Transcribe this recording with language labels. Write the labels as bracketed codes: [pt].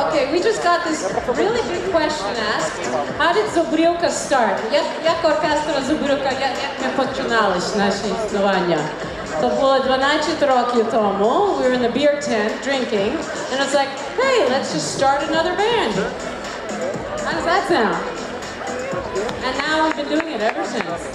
[en] We just got this really big question asked. How did Zubrivka start? [uk] Як оркестр Zubrivka, як ми починались наше існування? То було 12 років тому. [en] We were in the beer tent drinking, and it's like, hey, let's just start another band. How does that sound? And now we've been doing it ever since.